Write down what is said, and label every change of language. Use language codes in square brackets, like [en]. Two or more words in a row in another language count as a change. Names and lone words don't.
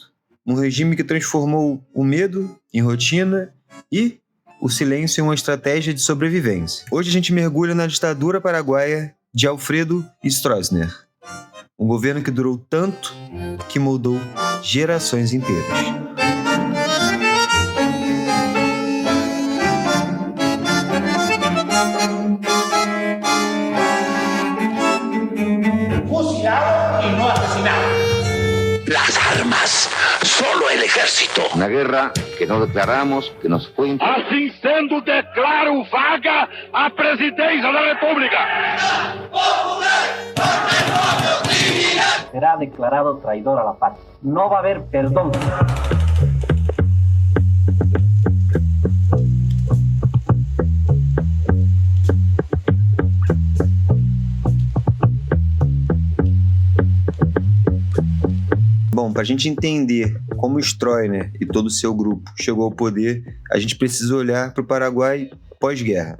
[pt] Um regime que transformou o medo em rotina e o silêncio em uma estratégia de sobrevivência. Hoje a gente mergulha na ditadura paraguaia de Alfredo Stroessner. Um governo que durou tanto que moldou gerações inteiras. [es] Fusilado y no asesinado. Las armas, solo el ejército. Una guerra que no declaramos, que nos fue [pt] Assim sendo, declaro vaga a presidência da República. [es] Será declarado traidor a la patria. No va a haber perdón. [pt] Bom, para a gente entender como Stroessner e todo o seu grupo chegou ao poder, a gente precisa olhar para o Paraguai pós-guerra.